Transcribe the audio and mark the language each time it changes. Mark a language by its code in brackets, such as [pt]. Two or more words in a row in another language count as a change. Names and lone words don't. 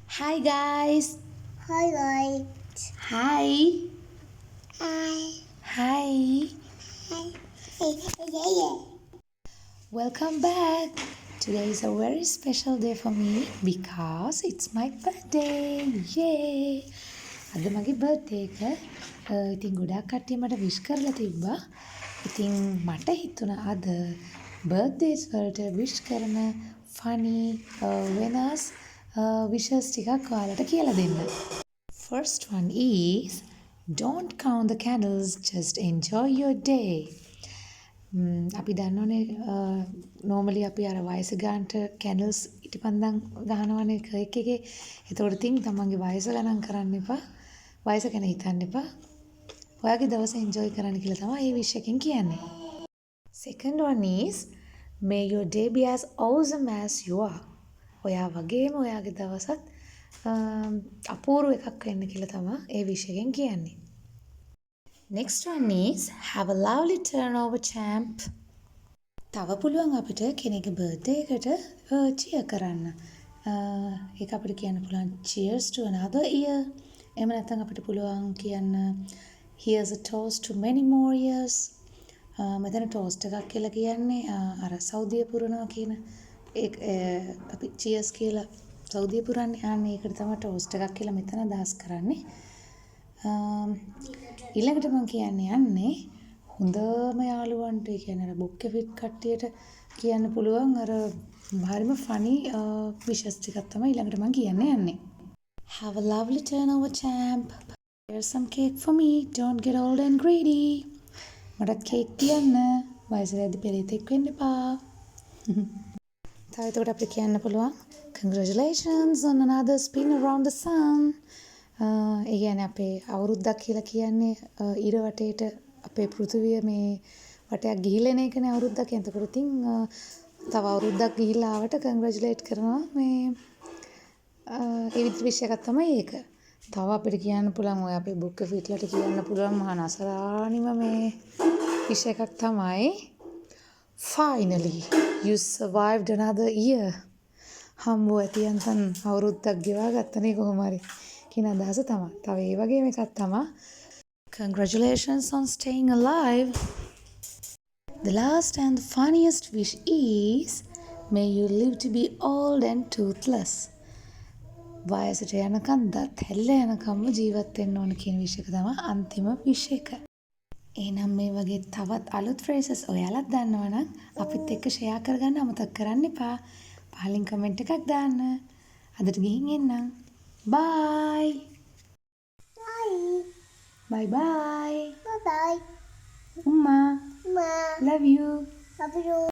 [en] Hi guys. Hi guys. Hi. Hi. Hi. Hi. Yeah. Welcome back. Today is a very special day for me because it's my birthday. Yay. [si] අද මගේ බර්ත්ඩේ එක. ඉතින් ගොඩක් කට්ටිය මට විශ් කරලා තිබ්බා. ඉතින් මට හිතුණා අද බර්ත්ඩේස් වලට විශ් කරන funny වෙනස් wishes ටිකක් ඔයාලට කියලා දෙන්න. [en] First one is don't count the candles, just enjoy your day. [si] අපි දන්නවනේ normally අපි අර වයස ගන්නට candles ඉටිපන්දම් ගහනවනේ කේක් එකේ. එතකොට තින් තමන්ගේ වයස ගණන් කරන්න එපා. වයස ගැන හිතන්න එපා. ඔයාගේ දවස enjoy කරන්න කියලා තමයි මේ wish එකෙන් කියන්නේ. [en] Second one is may your day be as awesome as you are. [si] ඔයා වගේම ඔයාගේ දවසත් අපූර්ව එකක් වෙන්න කියලා තමයි ඒ wish එකෙන් කියන්නේ. [en] Next one is have a lovely turnover champ. [si] තව පුළුවන් අපිට කෙනෙක්ගේ birthday එකට cheer කරන්න. ඒක අපිට කියන්න පුළුවන් [en] cheers to another year. [si] එහෙම නැත්නම් අපිට පුළුවන් කියන්න [en] here's a toast to many more years. [si] මෙතන toast එකක් කියලා කියන්නේ අර සෞදිය පුරනවා කියන අපි cheers කියලා සෞදිය පුරන්නේ. අනේ ඒකට තමයි toast එකක් කියලා මෙතන අදහස් කරන්නේ. ඊළඟට මම යන්නේ හොඳම යාළුවන්ට ඒ කියන්නේ අර බොක්කේ ෆිට් කට්ටියට කියන්න පුළුවන් අර හරිම funny wishes ටිකක් තමයි ඊළඟට මම යන්නේ. [en] Have a lovely turnover champ. Here's some cake for me. Don't get old and greedy. [si] මටත් cake තියන්න. වයසට පෙරේතෙක් වෙන්න එපා. තව එතකොට අපිට කියන්න පුළුවන් [en] congratulations on another spin around the sun. [si] ඒ කියන්නේ අපේ අවුරුද්දක් කියලා කියන්නේ ඉර වටේට අපේ පෘථිවිය මේ වටයක් ගිහිල්ලා එන එකනේ අවුරුද්දක්. එතකොට ඉතින් තව අවුරුද්දක් ගිහිල්ලා ආවට කන්ග්‍රැචුලේට් කරනවා මේ ඒ විදිහට විශ් එකක් තමයි ඒක. තව අපිට කියන්න පුළුවන් ඔය අපේ බුක් ෆීට්ලට කියන්න පුළුවන් මහා නසරානිම මේ විශ් එකක් තමයි [en] finally you survived another year. [si] හම්බුව ඇතියන්තන් අවුරුද්දක් ගෙවා ගත්තනේ කොහොම හරි කියන අදහස තමයි. තව ඒ වගේම එකක් තමයි [en] congratulations on staying alive. The last and the funniest wish is may you live to be old and toothless. [si] වයසට යනකම් දත් හැල්ල යනකම්ම ජීවත් වෙන්න ඕන කියන wish එක තමයි අන්තිම wish එක. එහෙනම් මේ වගේ තවත් අලුත් phrases ඔයාලත් දන්නවනම් අපිත් එක්ක share කරගන්න අමතක කරන්න එපා. පහලින් comment එකක් දාන්න. අදට ගිහින් එන්නම්. [en] Bye. Bye bye. Bye bye. Umma. Ma. Love you. Love you.